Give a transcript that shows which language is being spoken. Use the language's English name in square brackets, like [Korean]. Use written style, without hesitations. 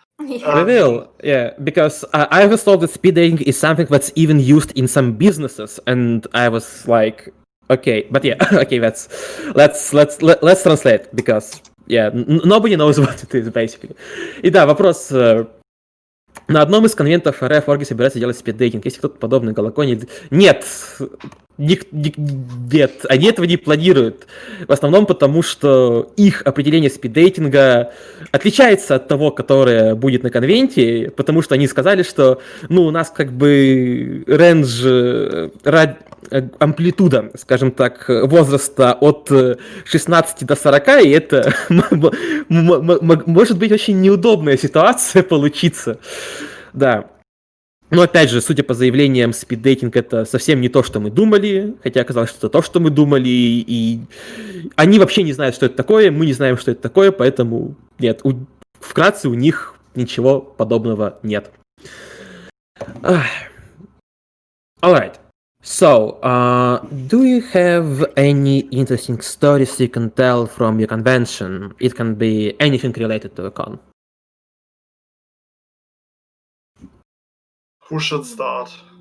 [English] We will, because I was told that speed dating is something that's even used in some businesses, and I was okay, but okay, let's translate, because nobody knows what it is, basically. [Russian] И да, вопрос На одном из конвентов РФ орги собираются делать спиддейтинг. Если кто-то подобный Галаконе... Нет! Нет, они этого не планируют. В основном потому, что их определение спиддейтинга отличается от того, которое будет на конвенте, потому что они сказали, что у нас как бы рейндж, амплитуда, скажем так, возраста от 16 до 40, и это может быть очень неудобная ситуация получиться. Да. Но опять же, судя по заявлениям, спиддейтинг это совсем не то, что мы думали, хотя оказалось, что это то, что мы думали, и они вообще не знают, что это такое, мы не знаем, что это такое, поэтому нет, вкратце у них ничего подобного нет. [English] Alright. So, do you have any interesting stories you can tell from your convention? It can be anything related to a con. Who should start?